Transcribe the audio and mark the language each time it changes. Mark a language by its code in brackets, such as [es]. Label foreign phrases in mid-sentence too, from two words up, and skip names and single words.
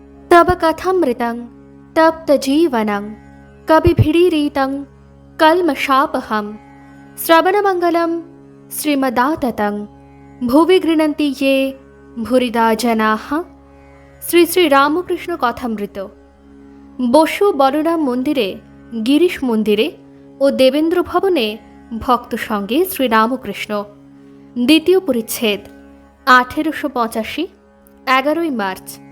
[sa] तब कथमृतं तप्तजीवनं कविभिरीरितं कल्मषापहं श्रवणमङ्गलं श्रीमदाततं भुवि गृह्णन्ति ये भूरिदा जनाः। [bn] শ্রী শ্রী রামকৃষ্ণ কথামৃত। বসু বলরাম মন্দিরে, গিরিশ মন্দিরে ও দেবেন্দ্র ভবনে ভক্ত সঙ্গে শ্রীরামকৃষ্ণ। দ্বিতীয় পরিচ্ছেদ। 1885 11 মার্চ।